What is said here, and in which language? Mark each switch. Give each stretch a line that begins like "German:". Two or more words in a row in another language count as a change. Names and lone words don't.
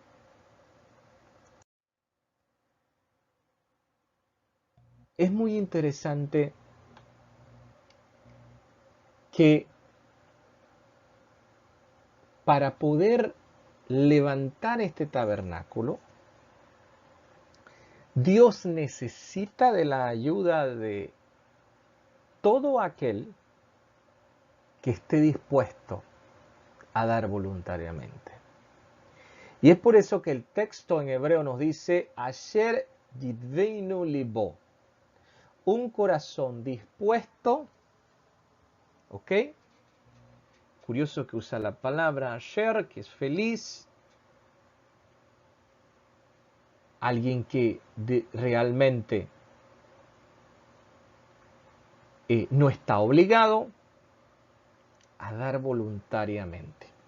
Spanish: Es muy interesante que para poder levantar este tabernáculo, Dios necesita de la ayuda de todo aquel que esté dispuesto a dar voluntariamente. Y es por eso que el texto en hebreo nos dice,
Hebrew: אשר ידבנו לבו,
Spanish: un corazón dispuesto, ¿ok? Curioso que usa la palabra Asher, que es feliz, alguien que realmente no está obligado a dar voluntariamente.